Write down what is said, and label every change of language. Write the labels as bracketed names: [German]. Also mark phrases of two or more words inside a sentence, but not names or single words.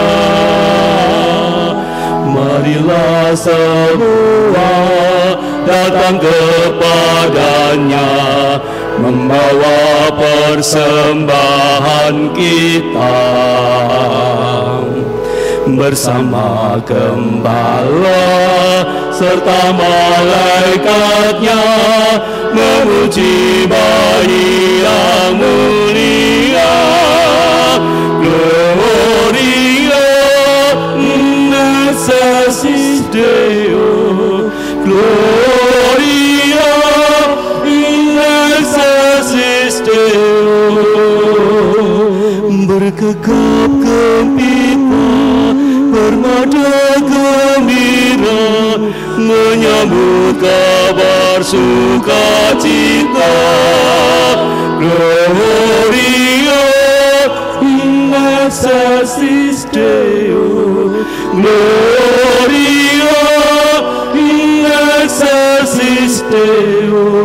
[Indonesian] Marilah semua datang kepadanya, membawa persembahan kita. Bersama gembala serta malaikatnya, memuji bayi yang mulia. [Latin] Gloria in excelsis Deo, Gloria in excelsis Deo. [Indonesian] Bergegap gempita, bermada gembira, menyambut kabar sukacita. [Latin] Gloria in excelsis Deo, Gloria in excelsis Deo.